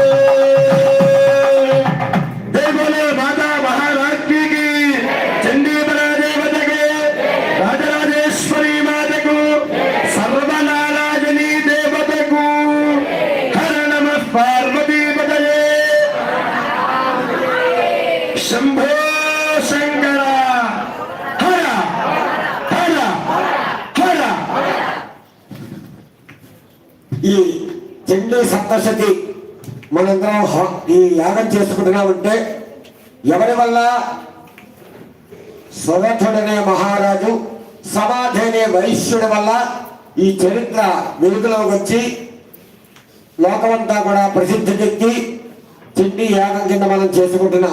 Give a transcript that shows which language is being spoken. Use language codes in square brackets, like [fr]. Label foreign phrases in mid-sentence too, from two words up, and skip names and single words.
[hi] देवोले माता महाराज की चंडी देवता के राजराजेश्वरी माता को सर्वनारायणी देवता को [sa] हर नमः पार्वती पतये शंभो शंकर हर हर हर [te] ఈ చండీ సప్తశతి మనందరం ఈ యాగం చేసుకుంటున్నామంటే ఎవరి వల్ల? సురథుడనే మహారాజు సమాధి అనే వైశ్యుడి వల్ల ఈ చరిత్ర వెలుగులోకి వచ్చి లోకమంతా కూడా ప్రసిద్ధికెక్కి చండీ యాగం కింద మనం చేసుకుంటున్నాం.